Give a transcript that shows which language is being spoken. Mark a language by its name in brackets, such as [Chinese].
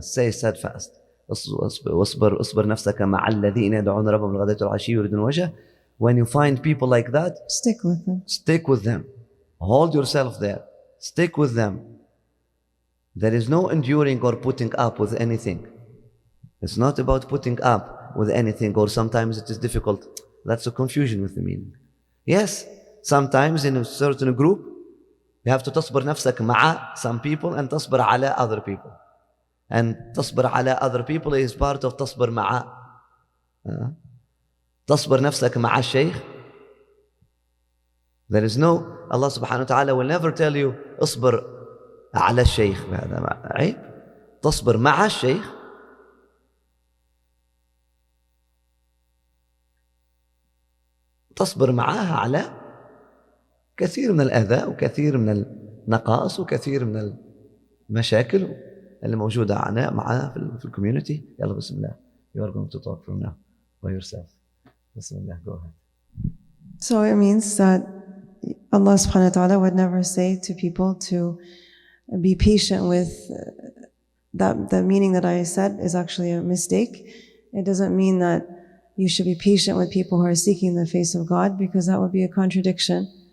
[Arabic] Stay steadfast. اصبر نفسك مع الذين يدعون ربهم بالغداة والعشي يريدون وجهه [English] When you find people like that, Stick with them. stick with them. Hold yourself there. Stick with them. There is no enduring or putting up with anything. It's not about putting up with anything, or sometimes it is difficult. That's a confusion with the meaning. Yes, sometimes in a certain group, you have to تصبر نفسك مع some people and تصبر على other people. And تصبر على other people is part of تصبر مع. [Arabic] تصبر نفسك مع الشيخ. [English] There is no, Allah subhanahu wa ta'ala will never tell you اصبر على الشيخ. [Arabic] هذا عيب. تصبر مع الشيخ. تصبر معها على كثير من الأذى وكثير من النقائص وكثير من المشاكل اللي موجودة معها في الكوميونتي. يلا بسم الله. [English] You are going to talk from now by yourself. بسم الله. Go ahead. So it means that Allah subhanahu wa ta'ala would never say to people to be patient with that. The meaning that I said is actually a mistake. It doesn't mean that you should be patient with people who are seeking the face of God, because that would be a contradiction.